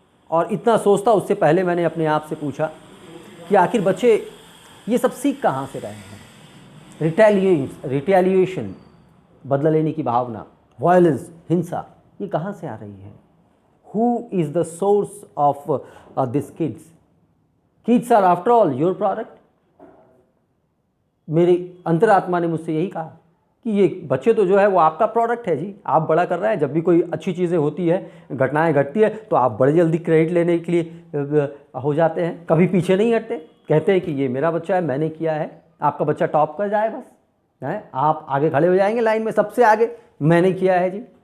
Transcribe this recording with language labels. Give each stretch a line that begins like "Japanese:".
Hindi: और इतना सोचता उससे पहले मैंने अपने आप से पूछा कि आखिर बच्चे ये सब सीख कहाँ से रहे हैं? रिटेलिएशन, बदला लेने की भावना, वायलेंस, हिंसा, ये कहाँ से आ रही है?
English: Who is the source of these kids? Kids are after all your product.
Hindi: मेरी अंतरात्मा ने मुझसे यही कहा कि ये बच्चे तो जो है वो आपका प्रोडक्ट है जी। आप बड़ा कर रहे हैं, जब भी कोई अच्छी चीज़ें होती है, घटनाएं घटती है तो आप बड़े जल्दी क्रेडिट लेने के लिए हो जाते हैं, कभी पीछे नहीं हटते। कहते हैं कि ये मेरा बच्चा है, मैंने किया है। आपका बच्चा टॉप कर जाए बस है, आप आगे खड़े हो जाएंगे लाइन में, सबसे आगे मैंने किया है जी।